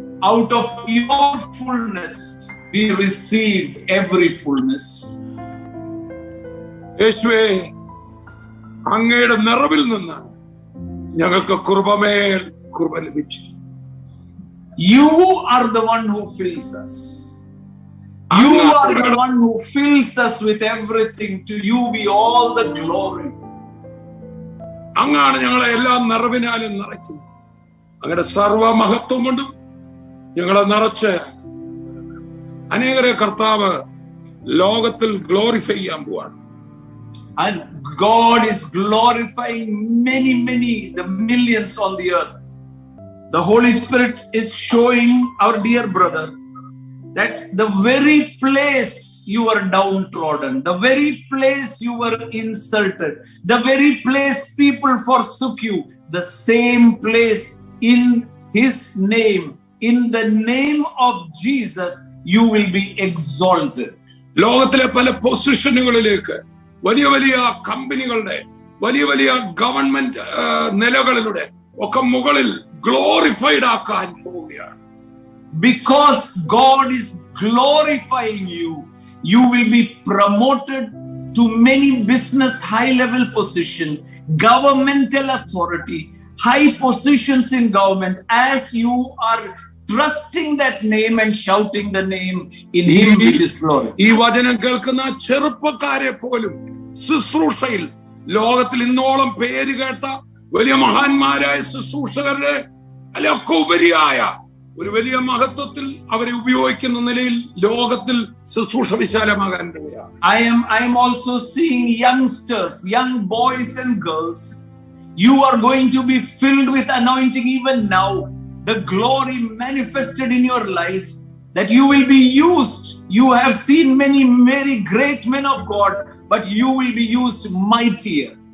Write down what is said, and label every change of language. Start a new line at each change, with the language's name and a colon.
English: Out of your fullness we receive every fullness.
Malayalam: യേശുവേ, അങ്ങയുടെ നിറവിൽ നിന്ന് ഞങ്ങൾക്ക് കൃപമേൽ കൃപ ലഭിച്ചു.
English: You are the one who fills us. You are the one who fills us with everything. To you be all the glory.
Malayalam: അങ്ങാണ് ഞങ്ങളെ എല്ലാ നിറവിനാലും നിറയ്ക്കുന്നത്. അങ്ങയുടെ സർവമഹത്വം കൊണ്ടും ഞങ്ങളെ നിറച്ച് അനേകരെ കർത്താവ് ലോകത്തിൽ ഗ്ലോറിഫൈ ചെയ്യാൻ പോവാണ്.
English: And God is glorifying many, the millions on the earth. The Holy Spirit is showing our dear brother that the very place you were downtrodden, the very place you were insulted, the very place people forsook you, the same place in His name, in the name of Jesus, you will be exalted.
Malayalam: ലോകത്തിലെ പല പൊസിഷനുകളിലേക്ക്, വലിയ വലിയ കമ്പനികളുടെ, വലിയ വലിയ government നിലകളിലൂടെ ഒക്കെ മുകളിൽ glorified ആക്കാൻ പോവുകയാണ്.
English: Because God is glorifying you, you will be promoted to many business high-level position, governmental authority, high positions in government, as you are trusting that name and shouting the name in Him which is glory.
Malayalam: ഈ വചനം കേൾക്കുന്ന ചെറുപ്പക്കാരെ പോലും ശുശ്രൂഷയിൽ ലോകത്തിൽ ഇന്നോളം പേര് കേട്ട വലിയ മഹാന്മാരായ ശുശ്രൂഷകരുടെ അല്ലെ ഒക്കെ ഉപരിയായ ഒരു വലിയ മഹത്വത്തിൽ അവരെ ഉപയോഗിക്കുന്ന നിലയിൽ ലോകത്തിൽ ശുശ്രൂഷ വിശാലമാകാൻ ഇടയാണ്.
English: I am also seeing youngsters, young boys and girls. You are going to be filled with anointing even now. The glory manifested in your life, that you will be used. You have seen many very great men of God, but you will be used mightier.